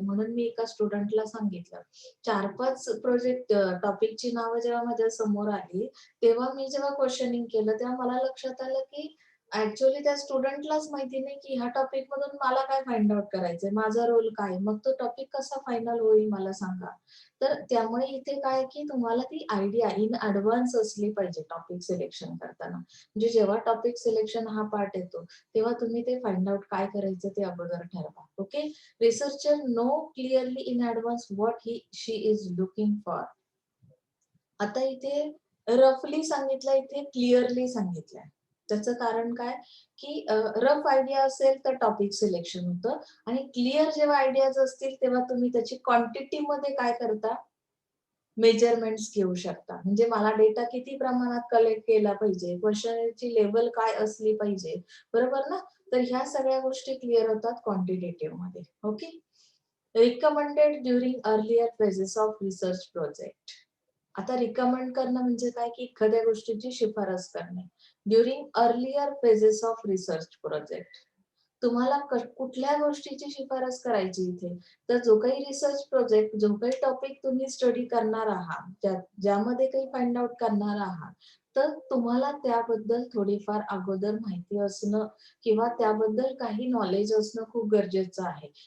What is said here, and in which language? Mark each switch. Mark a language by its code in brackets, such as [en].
[mr] म्हणून मी एका स्टुडंटला सांगितलं. 4-5 प्रोजेक्ट टॉपिकची नावं जेव्हा माझ्या समोर आली, तेव्हा मी जेव्हा क्वेशनिंग केलं, तेव्हा मला लक्षात आलं, की ॲक्चुअली त्या स्टुडंटलाच माहिती नाही, की ह्या टॉपिक मधून मला काय फाइंड आउट करायचंय, माझा रोल काय? मग तो टॉपिक कसा फायनल होईल मला सांगा. तर त्यामुळे इथे काय आहे, की तुम्हाला ती आयडिया इन एडव्हान्स असली पाहिजे टॉपिक सिलेक्शन करताना. म्हणजे जेव्हा टॉपिक सिलेक्शन हा पार्ट येतो, तेव्हा तुम्ही ते फाइंड आउट काय करायचं ते अगोदर ठरवा. Okay. [en] Researcher know clearly in advance what she is looking for. [mr] आता इथे रफली सांगितलं, इथे क्लिअरली सांगितलंय. त्याचं कारण काय, की रफ आयडिया असेल तर टॉपिक सिलेक्शन होतं आणि क्लिअर जेव्हा आयडियाज असतील तेव्हा तुम्ही त्याची क्वांटिटीमध्ये काय करता, मेजरमेंट्स घेऊ शकता. म्हणजे मला डेटा किती प्रमाणात कलेक्ट केला पाहिजे, क्वेशनची लेव्हल काय असली पाहिजे, बरोबर ना? तर ह्या सगळ्या गोष्टी क्लिअर होतात क्वांटिटेटिव्हमध्ये. Okay. [en] Recommended during earlier phases of research project. [mr] आता रिकमेंड करणं म्हणजे काय, की एखाद्या गोष्टीची शिफारस करणे. [en] During earlier phases of research project. [mr] तुम्हाला कुठल्या गोष्टीची शिफारस करायची इथे? तर जो काही रिसर्च प्रोजेक्ट, जो काही टॉपिक तुम्ही स्टडी करणार आहात, ज्यामध्ये काही फाइंड आउट करणार आहात, तर तुम्हाला त्याबद्दल थोडीफार अगोदर माहिती असणं किंवा त्याबद्दल काही नॉलेज असणं खूप गरजेचं आहे.